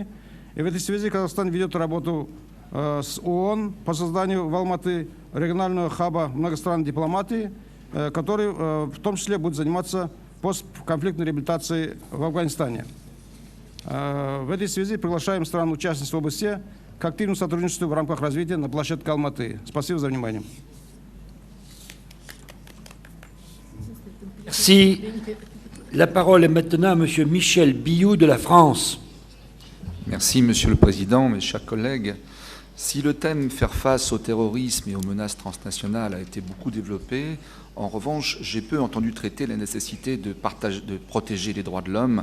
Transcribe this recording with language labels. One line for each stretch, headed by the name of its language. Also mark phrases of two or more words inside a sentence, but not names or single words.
Russian: И в этой связи Казахстан ведет работу с ООН по созданию в Алматы регионального хаба многостранной дипломатии, который в том числе будет заниматься постконфликтной реабилитацией в Афганистане. В этой связи приглашаем стран-участниц ОБСЕ к активному сотрудничеству в рамках развития на площадке Алматы. Спасибо за внимание.
French: Merci. La parole est maintenant à M. Michel Biou de la France. Merci, Monsieur le Président, mes chers collègues. Si le thème « Faire face au terrorisme et aux menaces transnationales » a été beaucoup développé, en revanche, j'ai peu entendu traiter la nécessité de protéger les droits de l'homme.